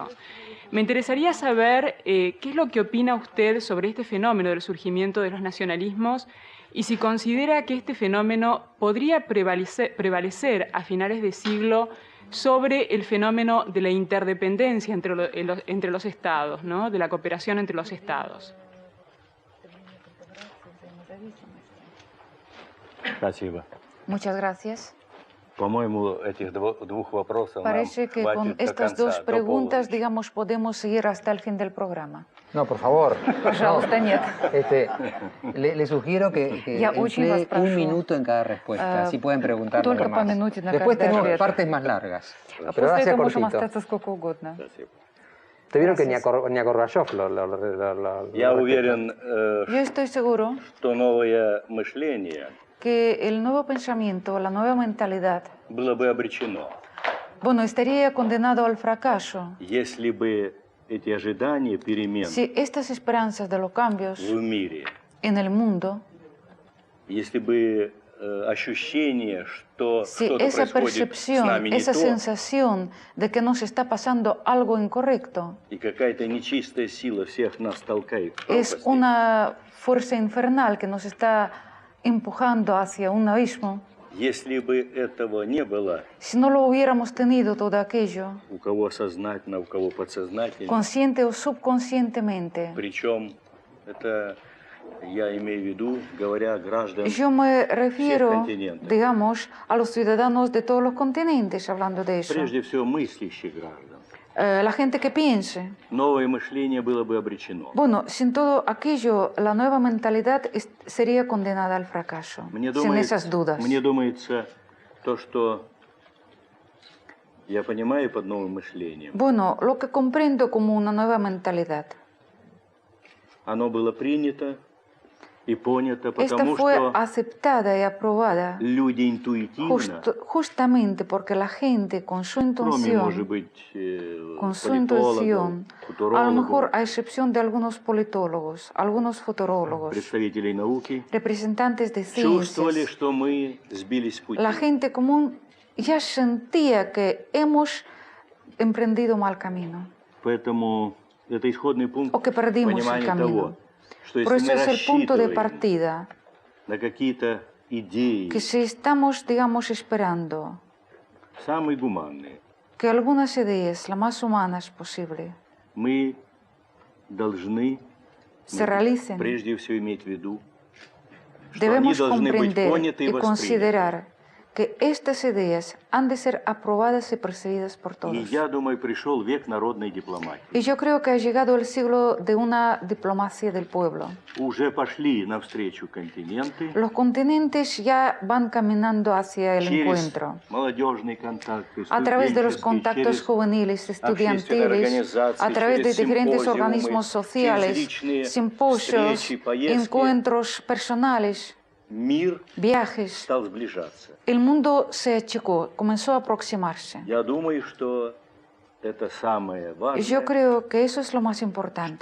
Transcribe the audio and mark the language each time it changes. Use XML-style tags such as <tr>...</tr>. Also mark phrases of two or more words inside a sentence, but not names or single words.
<es>Me interesaría saber qué es lo que opina usted sobre este fenómeno del surgimiento de los nacionalismos y si considera que este fenómeno podría prevalecer a finales de siglo sobre el fenómeno de la interdependencia entre los estados, ¿no? De la cooperación entre los estados.</es> <ru>Спасибо.</ru> <es>Muchas gracias.</es> <ru>По-моему, этих двух вопросов</ru> <es>Parece</es> <ru>нам</ru> <es>que</es> <ru>хватит</ru> <es>con</es> <ru>до</ru> <es>estas</es> <ru>конца,</ru> <es>dos</es> <ru>до</ru> <es>preguntas,</es> <ru>полуночи.</ru> <es>digamos, podemos seguir hasta el fin del programa. No, por favor.</es> <ru>Пожалуйста, нет.</ru> <es>Le sugiero que</es> <ru>Я очень вас</ru> <es>emplee</es> <ru>прошу.</ru> <es>un minuto en cada respuesta, así pueden preguntar los</es> <ru>Только по</ru> <es>demás.</es> <ru>минуте на</ru> <es>Después</es> <ru>каждый</ru> <es>tenemos</es> <ru>ответ.</ru> <es>partes más largas, pero</es> <ru>После</ru> <es>ahora sea</es> <ru>этого можем</ru> <es>cortito.</es> <ru>остаться сколько угодно. Спасибо.</ru> <es>Te vieron que ni a, Gracias. ni a Gorbachev lo</es> <ru>Я</ru> <es>respetan.</es> <ru>уверен,</ru> <es>Yo estoy seguro</es> <ru>что новое мышление</ru> <es>que el nuevo pensamiento, la nueva mentalidad,</es> <ru>было бы обречено,</ru> <es>bueno, estaría condenado al fracaso</es> <ru>если бы эти ожидания перемен</ru> <es>si estas esperanzas de los cambios</es> <ru>в мире,</ru> <es>en el mundo,</es> <ru>если бы ощущение, что</ru> <es>si</es> <ru>что-то</ru> <es>esa</es> <ru>происходит с</ru> <es>percepción,</es> <ru>нами не</ru> <es>esa</es> <ru>то,</ru> <es>sensación de que nos está pasando algo incorrecto,</es> <ru>и какая-то нечистая сила всех нас толкает в</ru> <es>es</es> <ru>пропасть,</ru> <es>una fuerza infernal que nos está empujando hacia un abismo.</es> <ru>если бы этого не было,</ru> <es>Si no lo hubiéramos tenido todo aquello,</es> <ru>у кого сознательно, у кого подсознательно,</ru> <es>consciente o subconscientemente,</es> <ru>причем это я имею в виду, говоря гражданам</ru> <es>yo me refiero, continentes. digamos, a los ciudadanos de todos los continentes, hablando de eso.</es> <ru>прежде всего мыслящих граждан,</ru> <es>La gente que piense.</es> <ru>новое мышление было бы обречено.</ru> <es>Bueno, sin todo aquello, la nueva mentalidad sería condenada al fracaso, sin esas dudas.</es> <ru>Мне думается, то, что я понимаю под новым мышлением,</ru> <es>Bueno, lo que comprendo como una nueva mentalidad,</es> <ru>оно было принято и понято,</ru> <es>esta</es> <ru>потому</ru> <es>fue</es> <ru>что</ru> <es>aceptada y aprobada</es> <ru>люди интуитивно,</ru> <es>justamente porque la gente con su</es> <ru>кроме, может</ru> <es>intuición,</es> <ru>быть,</ru> <es>con su</es> <ru>политологов,</ru> <es>intuición, a lo</es> <ru>футурологов,</ru> <es>mejor a excepción de algunos politólogos, algunos futurólogos,</es> <ru>представителей науки,</ru> <es>representantes de</es> <ru>чувствовали,</ru> <es>ciencias,</es> <ru>что мы сбились с пути.</ru> <es>la gente común ya sentía que hemos emprendido mal camino</es> <ru>Поэтому это исходный пункт</ru> <es>o que perdimos el</es> <ru>понимания</ru> <es>camino.</es> <ru>того, что</ru> <es>Por</es> <ru>если</ru> <es>eso</es> <ru>мы</ru> <es>es el punto de</es> <ru>рассчитываем</ru> <es>partida,</es> <ru>на какие-то идеи,</ru> <es>que si estamos, digamos, esperando</es> <ru>самые гуманные,</ru> <es>que algunas ideas, las más humanas posible,</es> <ru>мы должны</ru> <es>se realicen,</es> <ru>прежде всего иметь в виду, что</ru> <es>debemos</es> <ru>они должны быть</ru> <es>comprender</es> <ru>поняты и</ru> <es>y</es> <ru>восприняты.</ru> <es>considerar que estas ideas han de ser aprobadas y percibidas por</es> <ru>И</ru> <es>todos.</es> <ru>я думаю, пришел век народной дипломатии.</ru> <es>Y yo creo que ha llegado el siglo de una diplomacia del pueblo.</es> <ru>Уже пошли навстречу континенты</ru> <es>Los continentes ya van caminando hacia el</es> <ru>через</ru> <es>encuentro.</es> <ru>молодежные контакты,</ru> <es>A través de los</es> <ru>студенческие,</ru> <es>contactos</es> <ru>через</ru> <es>juveniles,</es> <ru>общественные</ru> <es>estudiantiles,</es> <ru>организации,</ru> <es>a través de</es> <ru>через</ru> <es>diferentes</es> <ru>симпозиумы,</ru> <es>organismos</es> <ru>через</ru> <es>sociales,</es> <ru>личные</ru> <es>simposios,</es> <ru>встречи, поездки.</ru> <es>encuentros personales,</es> <ru>Мир</ru> <es>viajes.</es> <ru>стал сближаться.</ru> <es>El mundo se achicó, comenzó a aproximarse.</es> <ru>Я думаю, что это самое важное,</ru> <es>Yo creo que eso es lo más importante.</es>